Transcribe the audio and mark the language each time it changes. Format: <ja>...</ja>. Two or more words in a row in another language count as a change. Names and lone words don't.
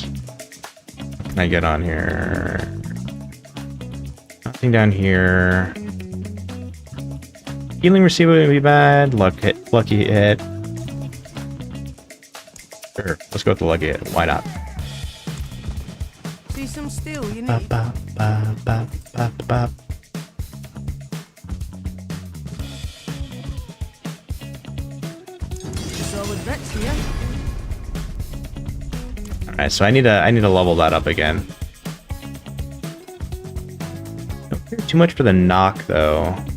<en>What can I get on here? Nothing down here. Healing receiver would be bad. Lucky hit. Sure, let's go with the lucky hit. Why not? See some steel you Ba, need. ba, ba, ba, ba, ba. Solid Rex here. Alright, so I need to level that up again. Don't care too much for the knock though.</en>